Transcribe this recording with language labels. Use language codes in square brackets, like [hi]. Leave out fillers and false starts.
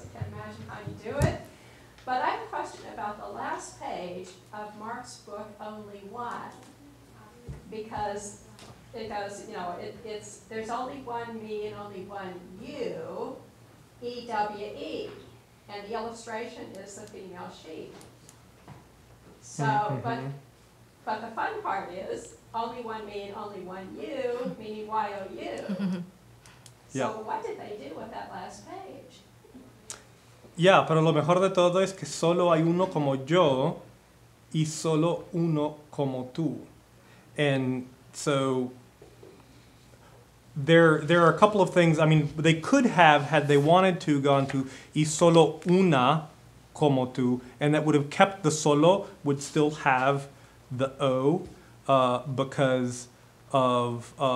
[en] I can't imagine how you do it. But I have a question about the last page of Marc's book, Only One, because it goes, there's only one me and only one you, EWE, and the illustration is the female sheep. So, but the fun part is only one me and only one you, meaning YOU. So what did they do with that last page? [es] Yeah, pero lo mejor de todo es que solo hay uno como yo y solo uno como tú. [en] And so there are a couple of things. I mean, they could have, had they wanted to, gone to [es] y solo una como tú, [en] and that would have kept the solo, would still have the O, because of